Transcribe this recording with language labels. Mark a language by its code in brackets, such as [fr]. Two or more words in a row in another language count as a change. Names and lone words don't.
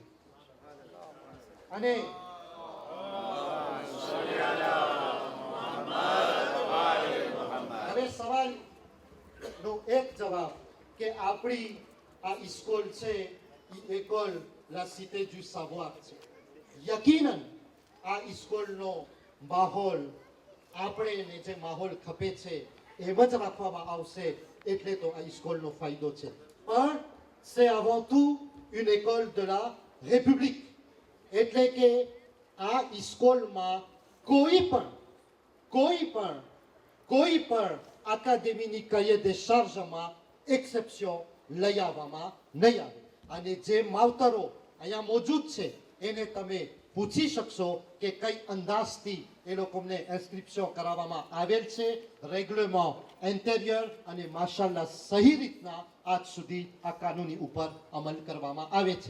[gu] અને હવે સવાલનો એક જવાબ કે આપણી આ સ્કૂલ છે એ [fr] école la cité du savoir [gu] છે. યકીનન આ સ્કૂલનો માહોલ આપણે જે માહોલ ખપે છે એમ જ રાખવામાં આવશે એટલે તો આ સ્કૂલનો ફાયદો છે. [fr] પણ c'est avant tout une école de la République, [gu] એટલે કે આ સ્કૂલમાં કોઈ પણ અકાદમીની [fr] cahier de charge [gu] માં એક્સેપ્શન લઈ આવવામાં નહીં આવે. અને જે માવતરો અહીંયા મોજૂદ છે એને તમે પૂછી શકશો કે કઈ અંદાજથી એ લોકોને ઇન્સ્ક્રિપ્શન કરાવવામાં આવેલ છે, રેગ્યુલરમાં ઇન્ટેરિયર, અને માશાલ્લાહ સહી રીતના આજ સુધી આ કાનૂની ઉપર અમલ કરવામાં આવે છે.